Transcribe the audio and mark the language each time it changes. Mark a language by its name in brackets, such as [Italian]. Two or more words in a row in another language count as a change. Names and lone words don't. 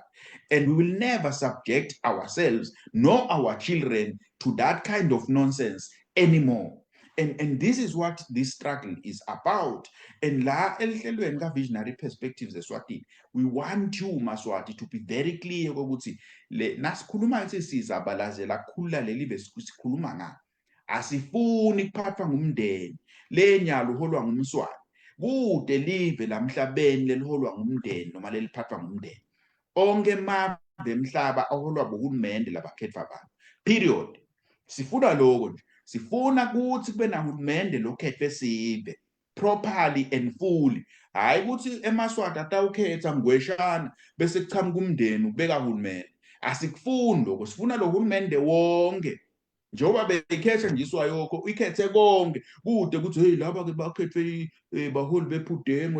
[English] And we will never subject ourselves nor our children to that kind of nonsense anymore. And this is what this struggle is about. And la visionary perspectives eSwatini, we want you, Maswati, to be very clear [Swati] ukuthi nasikhuluma ukuthi sizabalazela khula leli besikhuluma ngalo. Asifuni kuphathwa ngumndeni lenyalo uholwa ngumswati. Kude live lamhlabeni leliholwa ngumndeni noma leliphathwa ngumndeni. Onke amave emhlaba aholwa bohulumende labakhethwa abantu. Period. Sifuna lokho nje. Sifuna ukuthi kube nahulumende lokhethwe sibe [English] properly and fully. [Swati] Hayi ukuthi eMaswati atawukhetha ngweshana bese kuchamuka umndeni ubeka uhulumende. Asikufuni lokho. Sifuna lo hulumende wonke. Njengoba bekhetha nje iswayokho ikhethe konke kude ukuthi hey laba ke bakhethwe baholi bephudemo